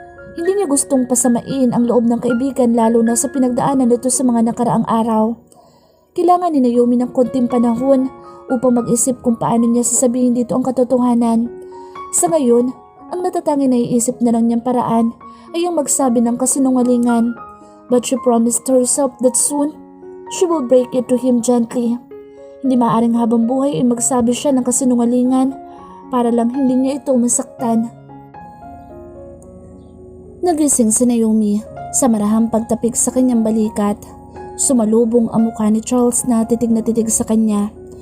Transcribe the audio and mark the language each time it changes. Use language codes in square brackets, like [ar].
[tl] Hindi niya gustong pasamain ang loob ng kaibigan lalo na sa pinagdaanan nito sa mga nakaraang araw. Kailangan ni Naomi ng konting panahon upang mag-isip kung paano niya sasabihin dito ang katotohanan. Sa ngayon, ang natatanging naiisip na lang niyang paraan ay ang magsabi ng kasinungalingan. [en] But she promised herself that soon, she will break it to him gently. [tl] Hindi maaaring habang buhay ay magsabi siya ng kasinungalingan para lang hindi niya ito masaktan. Nagising si Naomi sa marahang pagtapik sa kanyang balikat. Sumalubong ang mukha ni Charles na titig sa kanya.